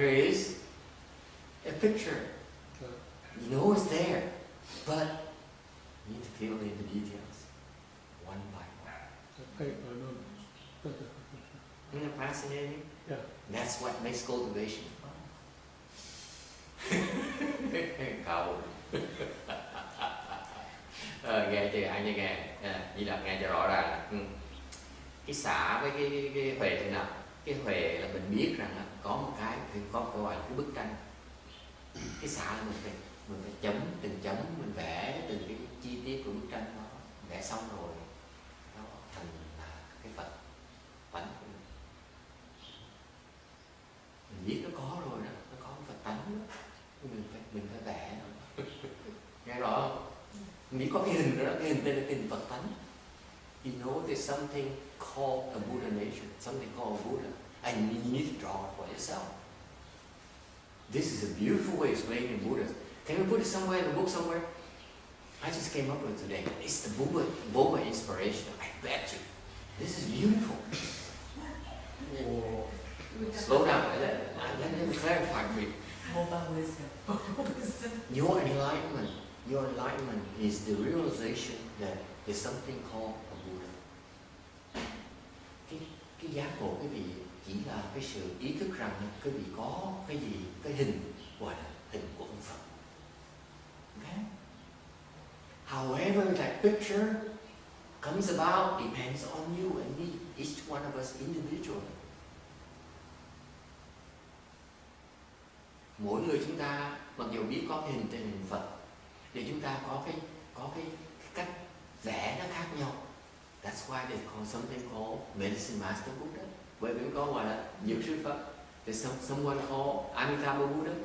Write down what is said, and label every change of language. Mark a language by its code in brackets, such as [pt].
[en] There is a picture. You know it's there, but you need to fill in the details one by one. Paint by numbers. Isn't it fascinating? Yeah. That's what makes cultivation fun. [vi] Cậu nghe chưa anh nghe chỉ là nghe cho rõ ràng. Cái xạ với cái huệ thế nào? Cái huệ là mình biết rằng có một cái gọi là cái bức tranh. Cái xạ là mình phải chấm từng chấm, mình vẽ từng cái chi tiết của bức tranh đó, vẽ xong rồi nó thành là cái Phật tánh. Mình biết nó có rồi đó, nó có Phật tánh đó. Mình phải vẽ nó. Nghe rõ không? Mình biết có cái hình đó, cái hình tên là cái hình Phật tánh. [en] You know there's something called a Buddha nature, something called a Buddha, and you need to draw it for yourself. This is a beautiful way of explaining Buddha. Can we put it somewhere in the book somewhere? I just came up with it today. It's the Boba inspiration. I bet you. This is beautiful. Whoa. Slow down. Let me clarify for you. Boba wisdom. Your enlightenment is the realization that there's something called a Buddha. [vi] Cái giác ngộ quý vị chỉ là cái sự ý thức rằng quý vị có cái gì, cái hình gọi là hình của ông Phật. [en] Okay? However that picture comes about depends on you and me, each one of us individually. [vi] Mỗi người chúng ta mặc dù biết có cái hình trên hình Phật, thì chúng ta có cái cách vẽ nó khác nhau. [en] That's why they call something called medicine master Buddha. [vi] Bởi vì có gọi là dược sư Phật. [en] There's someone called Amitabha Buddha.